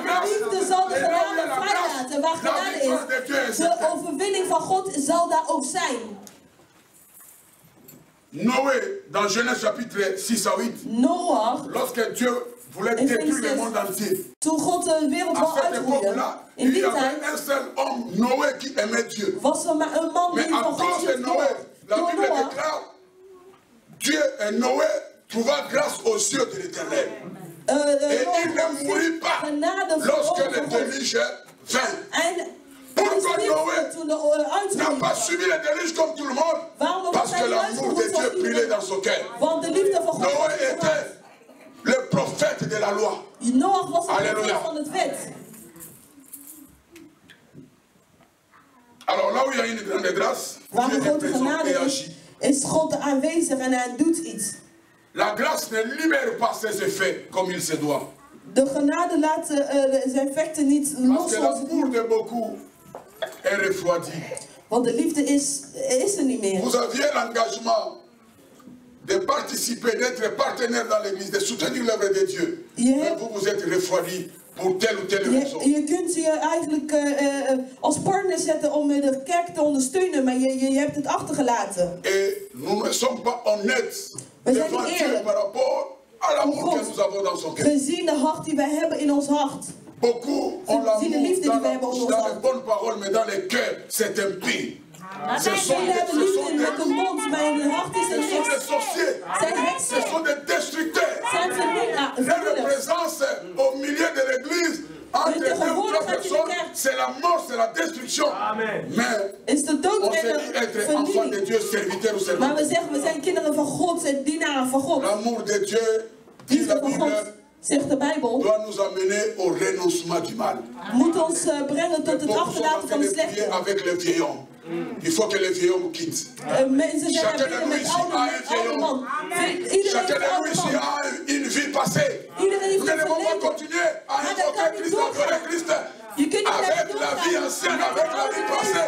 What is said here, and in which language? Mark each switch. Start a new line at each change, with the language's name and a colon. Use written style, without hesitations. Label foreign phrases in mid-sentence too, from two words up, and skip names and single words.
Dutch: En de
French: grâce.
Dutch: liefde zal de
French: Et là où il y a
Dutch: genade
French: la
Dutch: vrijlaten. Waar
French: grâce, la
Dutch: genade
French: victoire de Dieu est
Dutch: is, de
French: certaine.
Dutch: overwinning van God zal daar ook zijn.
French: Noé, dans Genèse chapitre 6 à 8,
Dutch: Noach,
French: lorsque Dieu voulait
Dutch: in
French: détruire le
Dutch: Genesis,
French: monde entier,
Dutch: toen God de wereld
French: à
Dutch: wou
French: cette
Dutch: uitroeien,
French: époque-là,
Dutch: in
French: il y
Dutch: die
French: avait
Dutch: tijd
French: un seul homme, Noé, qui aimait Dieu.
Dutch: was er maar een man
French: Mais
Dutch: die
French: à
Dutch: van God
French: cause de
Dutch: hield.
French: Noé, la
Dutch: Door
French: Bible
Dutch: Noach
French: déclare, Dieu et Noé trouva grâce aux yeux de l'Éternel. Et il ne mourut pas lorsque le déluge vint. Pourquoi Noé n'a pas subi le déluge comme tout le monde? Parce que l'amour de Dieu brûlait dans son cœur. Noé était le prophète de la loi. Alléluia. Alors là où il y a une grande grâce,
Dutch: waar
French: Dieu
Dutch: een
French: est
Dutch: grote
French: présent
Dutch: genade
French: et
Dutch: is,
French: agit.
Dutch: is God aanwezig en hij doet iets.
French: La grâce ne libère pas ses effets comme il se doit.
Dutch: De genade laat zijn effecten niet
French: Parce
Dutch: los
French: que
Dutch: zoals het
French: l'amour
Dutch: moet.
French: de beaucoup est refroidi.
Dutch: Want de liefde is er niet meer.
French: Vous aviez l'engagement de participer, d'être partenaire dans l'église, de soutenir l'œuvre de Dieu. Mais vous vous êtes refroidi pour telle ou telle raison.
Dutch: Je kunt je eigenlijk als partner zetten om de kerk te ondersteunen, maar je hebt het achtergelaten.
French: Et nous ne sommes pas honnêtes devant Dieu par rapport à l'amour que nous avons dans son cœur.
Dutch: Gezien de hart die wij hebben in ons hart.
French: Beaucoup ont l'amour dans les bonnes paroles, mais dans les cœurs, c'est impie. Ce sont des sorciers, ce sont des destructeurs. Leur présence au milieu de l'église, entre deux ou trois personnes, c'est la mort, c'est la destruction. Mais on se dit être enfant de Dieu, serviteur ou serviteur. L'amour de Dieu, dit la Bible,
Dutch: zegt de Bijbel,
French: doit nous amener au renoncement du mal.
Dutch: Moet ons brengen tot het achterlaten van het slechte.
French: Avec le vieil homme. Il faut que le vieil homme quitte. Chacun de nous ici a un vieil homme. Chacun de nous ici a une vie passée. Nous ne devons pas continuer à invoquer Christ, adorer Christ avec la vie ancienne, avec la vie passée.